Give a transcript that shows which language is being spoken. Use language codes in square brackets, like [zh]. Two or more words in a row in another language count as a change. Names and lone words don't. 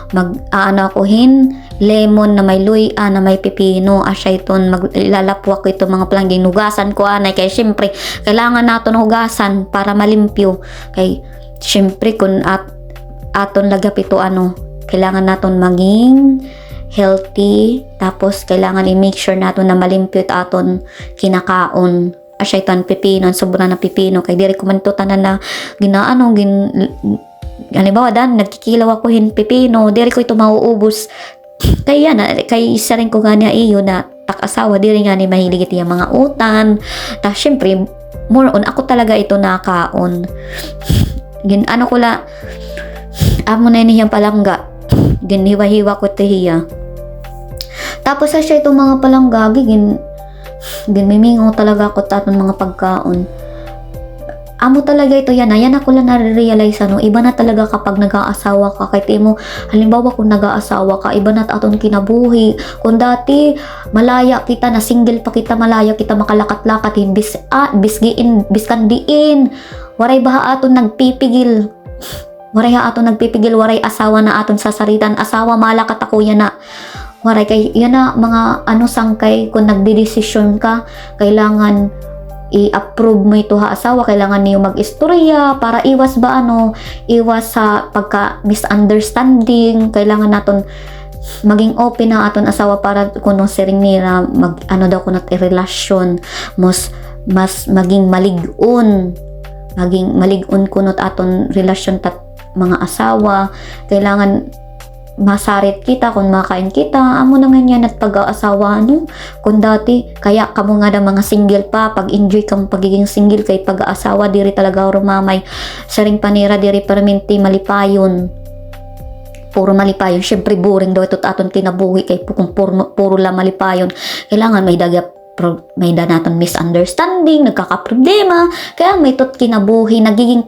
[war] Lemon na may luya, na may pipino. Asya itong maglalapwa ko ito mga palangga. Nugasan ko anay. [tl] Kaya siyempre, kailangan natin hugasan para malimpyo. [war] Kaya siyempre, kung aton lagap ito kailangan naton maging healthy tapos kailangan i-make sure naton na malimpyo aton kinakaon asya itan pipino sobra na pipino kay diri ko man to tanan na halimbawa dan nagkikilaw ako pipino diri ko ito mauubos kaya kay isa rin ko nga niya iyo na tak-asawa diri nga ni mahilig iti mga utan ta syempre more on ako talaga ito nakaon ko la amo na iniyang palangga ginhiwa-hiwa ko tihiya tapos siya itong mga palangga ginmimingaw talaga ako taton mga pagkaon amo talaga ito yan ako lang nare-realize [tl] iba na talaga kapag nag-aasawa ka [war] kahit mo halimbawa kung nag-aasawa ka iba na aton kinabuhi kung dati malaya kita na single pa kita malaya kita makalakat-lakat biskan diin waray baha aton nagpipigil waray asawa na aton sasaritan asawa malakat ako yan na waray kay yan na mga sangkay kung nagdidesisyon ka kailangan i-approve mo ito asawa kailangan niyo mag-istorya [tl] para iwas sa pagka [war] misunderstanding kailangan naton maging open na aton asawa para kuno siring nila daw kunat relasyon mas maging malig-on kunot aton relasyon mga asawa kailangan masarit kita kung makain kita amo na nga yan at pag-aasawa kung dati kaya kamo nga mga single pa pag-enjoy kang pagiging single kay pag-aasawa diri talaga rumamay saring panira diri perminti malipayon puro malipayon syempre boring daw ito aton kinabuhi kay kung puro la malipayon kailangan may naton misunderstanding, nagkakaproblema, kaya may tot kinabuhi, nagiging